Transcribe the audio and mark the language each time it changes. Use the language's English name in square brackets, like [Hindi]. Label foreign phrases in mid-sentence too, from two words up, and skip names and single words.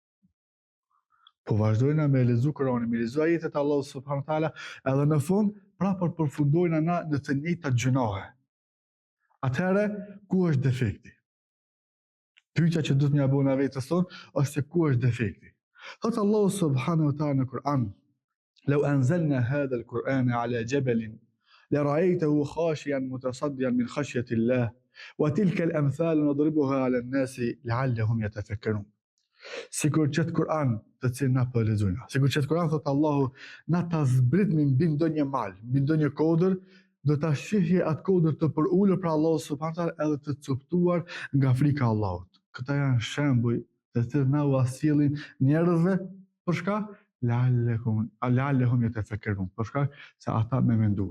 [Albanian] Po vazhdojnë me lexu Kur'anin, me lexu ajetet e Allahut [Arabic] سبحانه وتعالى, [Albanian] edhe në fund prapë përfundojnë na në të njëjtat gjunohe. Atëherë ku është defekti? Pyetja që duhet m'ia bëna vetes tonë është se ku është defekti. Thot Allahu [Arabic] سبحانه وتعالى [Albanian] në Kur'an: [Arabic] "لو أنزلنا هذا القرآن على جبل لرأيته خاشعا متصدعا من خشية الله وتلك الأمثال نضربها على الناس لعلهم يتفكرون." [Albanian] Sikur qëtë Kur'an të cilë na po lexojna, sikur qëtë Kur'an thotë Allahu na ta zbritmi mbi ndonjë mal, mbi ndonjë kodër, do ta shihje atë kodër të përulur për Allahu [Arabic] سبحانه وتعالى [Albanian] edhe të coptuar nga frika e Allahut. Këta janë shembuj të cilët na u sjellin njerëzve për shkak [Arabic] لعلهم يتفكرون, [Albanian] për shkak se ata me mendue.